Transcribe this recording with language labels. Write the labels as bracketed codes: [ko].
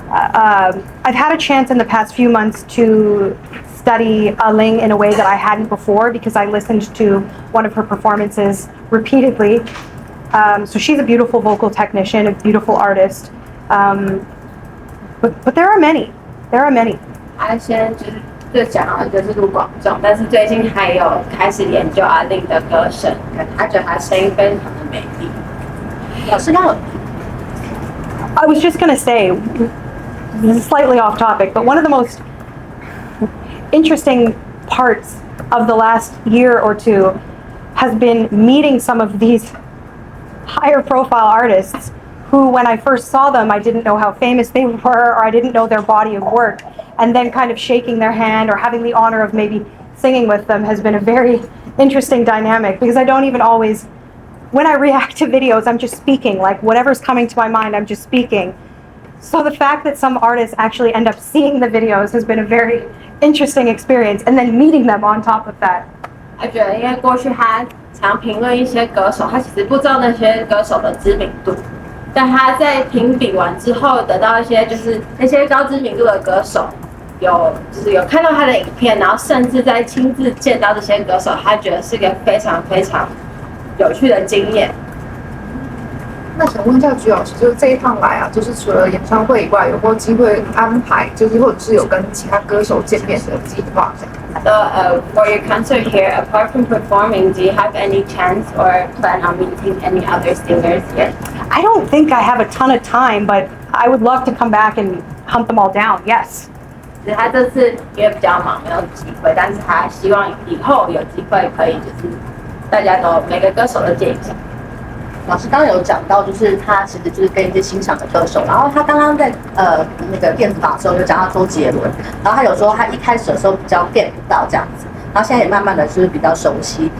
[en] I've had a chance in the past few months to study Ling in a way that I hadn't before because I listened to one of her performances repeatedly. So she's a beautiful vocal technician, a beautiful artist. But there are many. There are many. [zh] 他先就讲了就是卢广仲，但是最近还有开始研究阿令的歌声，他觉得他声音非常的美丽。老师让我 [en] I was just going to say, this is slightly off topic, but one of the most interesting parts of the last year or two has been meeting some of these higher profile artists who, when I first saw them, I didn't know how famous they were or I didn't know their body of work. And then kind of shaking their hand or having the honor of maybe singing with them has been a very interesting dynamic because I don't even always, when I react to videos, I'm just speaking, like whatever's coming to my mind, I'm just speaking. So the fact that some artists actually end up seeing the videos has been a very interesting experience, and then meeting them on top of that. [zh] 他觉得因为过去他常评论一些歌手，他其实不知道那些歌手的知名度，但他在评比完之后得到一些就是那些高知名度的歌手。有看到他的影片，然后甚至在亲自见到这些歌手，他觉得是个非常非常有趣的经验。那想问一下橘老师，就是这一趟来啊，就是除了演唱会以外，有没有机会安排，就是或者是有跟其他歌手见面的计划 [en] ？So, for your concert here, apart from performing, do you have any chance or plan on meeting any other singers yet? I don't think I have a ton of time, but I would love to come back and hunt them all down. Yes. [zh] 他这次因为比较忙，没有机会，但是他希望以后有机会可以就是大家都每个歌手都见一下。老师刚刚有讲到，就是他其实就是跟一些欣赏的歌手，然后他刚刚在那个电子榜的时候有讲到周杰伦，然后他有说他一开始的时候比较 get 不到这样子，然后现在也慢慢的就是比较熟悉。